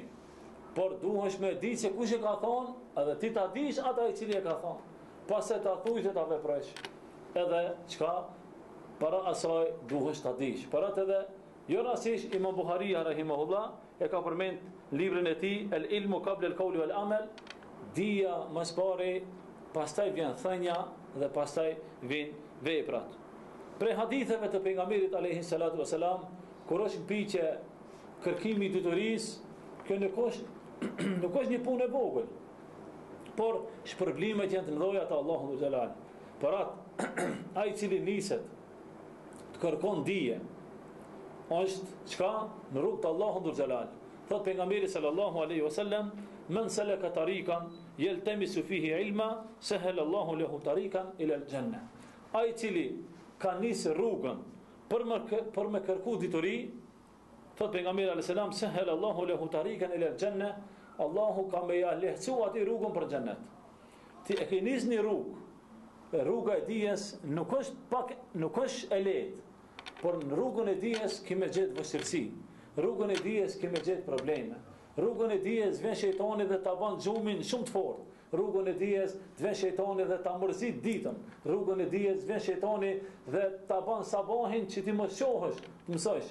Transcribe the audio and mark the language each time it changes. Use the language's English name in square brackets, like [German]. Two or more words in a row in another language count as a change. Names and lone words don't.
[Albanian] Por duhesh me di se kush e ka thonë, edhe ti ta dish ata i cili e ka thonë. Pastaj ta thuaj se ta veprosh. Edhe çka para asaj duhesh ta dish. Para atë edhe jo rastisht Imam Bukharia rahimahullah e ka përmend librin e tij [Arabic] العلم قبل القول والعمل, [Albanian] dija më pari, pastaj vjen thënia dhe pastaj vin veprat. Për haditheve të pejgamberit [Arabic] عليه الصلاة والسلام, [Albanian] kur është mpiqe kërkimi i detyrisë, kjo nuk është nuk është një punë e vogël, por shpërblimet janë të mëdha te Allahu dhe Xhelal. Për atë ai i cili niset të kërkon dije, është çka në rrugt të Allahut dhe Xhelal. Thot pejgamberi [Arabic] صلى الله عليه وسلم من سلك طريقا يلتمس فيه علما سهل الله له طريقا إلى الجنة. [Albanian] Ai i cili ka nisë rrugën për me kërku dituri, thot pejgamberi [Arabic] عليه السلام, سهل الله له طريقا إلى الجنة, [Albanian] Allahu ka me ja lehtësu ati rrugën për xhennet. Ti e ke nisë një rrugë, rruga e dijes nuk është e lehtë, por në rrugën e dijes kime gjetë vështirësi, rrugën e dijes kime gjetë probleme, rrugën e dijes vjen shejtani dhe ta bën xhumin shumë të fortë, rrugën e dijes vjen shejtani dhe ta mërzit ditën, rrugën e dijes vjen shejtani dhe ta bën sabahin që ti mos shohësh, të mësosh.